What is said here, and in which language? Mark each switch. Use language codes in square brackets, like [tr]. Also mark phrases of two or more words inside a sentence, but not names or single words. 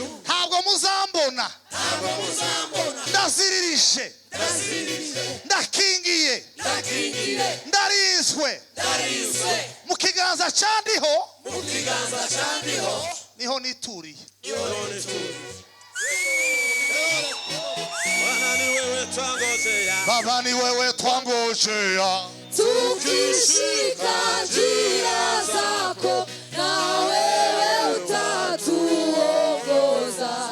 [rw] Ntabwo muzambona. Ntabwo muzambona. Ndaziririje. Ndakingiye. Ndakingiye. Ndarinzwe. Ndarinzwe. Mu kiganza cyandiho. Mu kiganza cyandiho. Niho nituriye. Yone turi. [sw] Bwana ni wewe twangojea. Baba ni wewe twangojea. Tukishika njia zako, na wewe utatuongoza.